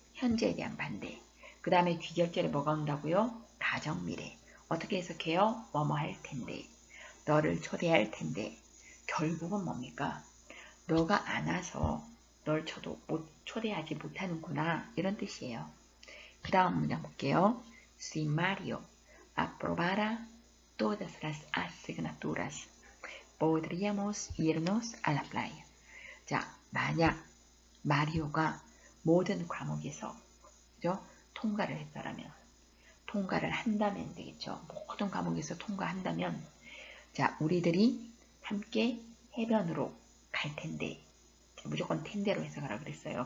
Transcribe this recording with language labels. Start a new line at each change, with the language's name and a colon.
Korean: 현재에 대한 반대. 그 다음에 귀결절에 뭐가 온다고요? 가정미래. 어떻게 해석해요? 뭐뭐 할 텐데. 너를 초대할 텐데. 결국은 뭡니까? 너가 안 와서 널 초대하지 못하는구나. 이런 뜻이에요. 그 다음 문장 볼게요.
Spanish: Si Mario aprobara todas las asignaturas, podríamos irnos a la playa.
Korean: 자, 만약 마리오가 모든 과목에서 그죠? 통과를 했다라면 통과를 한다면 되겠죠. 모든 과목에서 통과한다면 자, 우리들이 함께 해변으로 갈 텐데 무조건 텐데로 해석하라고 그랬어요.